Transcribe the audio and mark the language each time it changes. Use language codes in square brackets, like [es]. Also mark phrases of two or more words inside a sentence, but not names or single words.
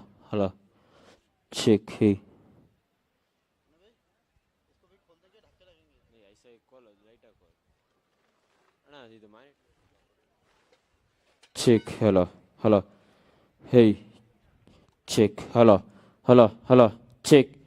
[en] Check. Hey. ऐसा एक कॉल लाइटा कॉल अण्णा ಇದು ಮಾಡಿ Check. Hello. Hey. Check. Hello. Check.